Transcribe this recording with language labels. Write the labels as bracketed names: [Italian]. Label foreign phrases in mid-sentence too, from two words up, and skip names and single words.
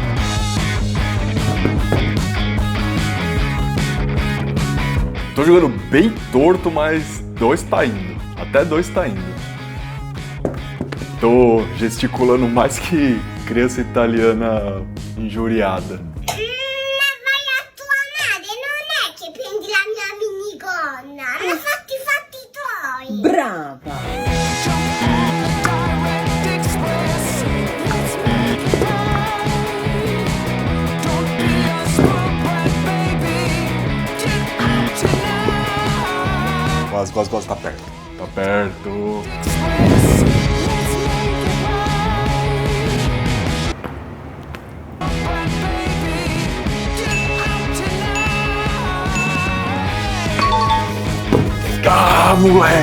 [Portuguese] Tô jogando bem torto, mas 2 tá indo. Até 2 tá indo. Tô gesticulando mais que criança italiana injuriada. [Italian] Vai a tua madre, non è che prendi la mia minigonna. Hanno fatto i fatti tuoi. Brava! [Portuguese] Quase, tá perto. Tá perto. Moleque!